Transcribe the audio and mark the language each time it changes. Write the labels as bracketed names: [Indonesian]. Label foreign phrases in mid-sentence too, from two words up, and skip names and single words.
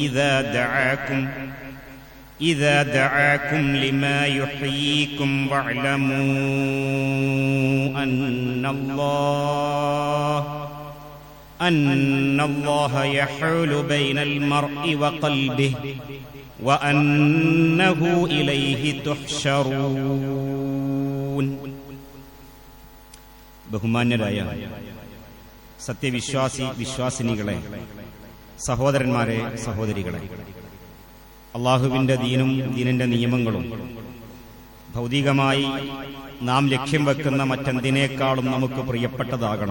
[Arabic] إذا دعاكم لما يحييكم واعلموا أن الله يحول بين المرء وقلبه وأنه إليه تحشرون. [Malayalam] ബഹുമാന്യരായ സത്യവിശ്വാസി വിശ്വാസിനികളെ, സഹോദരന്മാരെ, സഹോദരികളെ, അള്ളാഹുവിന്റെ ദീനും ദീനിന്റെ നിയമങ്ങളും ഭൗതികമായി നാം ലക്ഷ്യം വെക്കുന്ന മറ്റെന്തിനേക്കാളും നമുക്ക് പ്രിയപ്പെട്ടതാകണം.